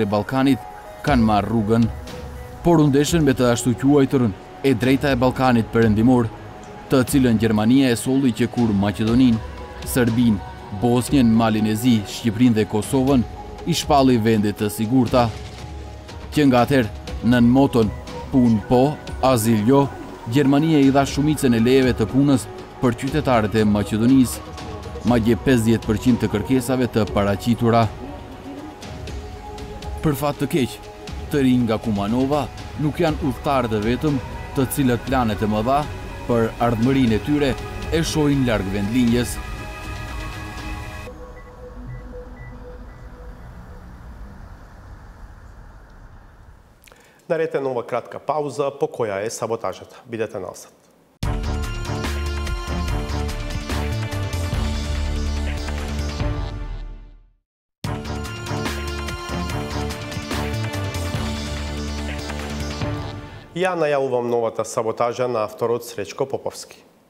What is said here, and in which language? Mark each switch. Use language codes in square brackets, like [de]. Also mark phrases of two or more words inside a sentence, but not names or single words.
[sq] e Ballkanit kanë marrë rrugën, por u ndeshën me të ashtu quajturën e drejta e Ballkanit perëndimor, të cilën Gjermania e solli që kur Maqedoninë, Serbinë, Bosnjën, Malinezi, Shqipërinë dhe Kosovën i shpalli vende të sigurta, që nga atëherë nën moton punë po, azil jo, Gjermania i dha shumicën e lejeve të punës për qytetarët e Maqedonisë, madje 50% të kërkesave të paraqitura. Për fat të keq, të rinj nga Kumanova nuk janë udhëtarë të vetëm, të cilët planet e mëdha për ardhmërinë e tyre e shohin larg vendlinjës. [mk] Наред е нова кратка пауза, по која е саботажата. Бидете насад. Ја најавувам новата саботажа на авторот Сречко Поповски.